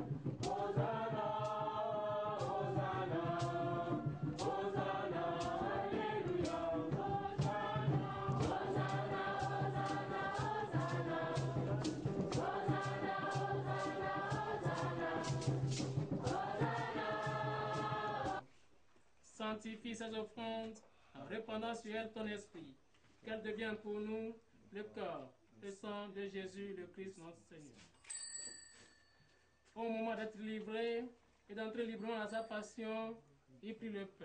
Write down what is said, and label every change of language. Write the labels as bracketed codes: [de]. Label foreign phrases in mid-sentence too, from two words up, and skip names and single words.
[fr] Hosanna, Hosanna, Hosanna, Alléluia. Hosanna, Hosanna, Hosanna, Hosanna. Hosanna, Hosanna, Hosanna. Sanctifie ces offrandes en répandant sur elles ton esprit, qu'elles deviennent pour nous le corps, le sang de Jésus, le Christ notre Seigneur. Au moment d'être livré et d'entrer librement dans sa passion, il prit le pain.